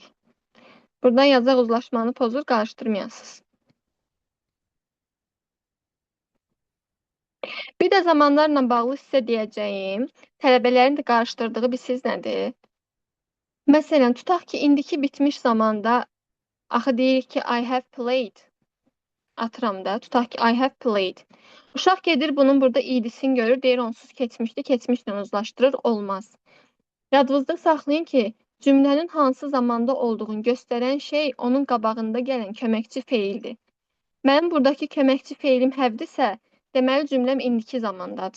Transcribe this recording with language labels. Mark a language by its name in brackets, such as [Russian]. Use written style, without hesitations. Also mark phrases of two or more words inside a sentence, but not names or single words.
[Azerbaijani] Buradan yazaq uzlaşmanı pozur, qarışdırmayasınız. Bir də zamanlarla bağlı sizə deyəcəyim, tələbələrin də qarışdırdığı bir siz nədir? Məsələn, tutaq ki, indiki bitmiş zamanda axı deyirik ki, [English] I have played. [Azerbaijani] Atıram da, tutaq ki, [English] I have played. [Azerbaijani] Uşaq gedir, bunun burada idisini görür, deyir, onsuz keçmişdi, keçmişlə uzlaşdırır, olmaz. Yadınızda saxlayın ki, cümlənin hansı zamanda olduğunu göstərən şey onun qabağında gələn köməkçi feildir. Mənim buradakı köməkçi feilim have'dirsə, deməli cümləm indiki zamandadır.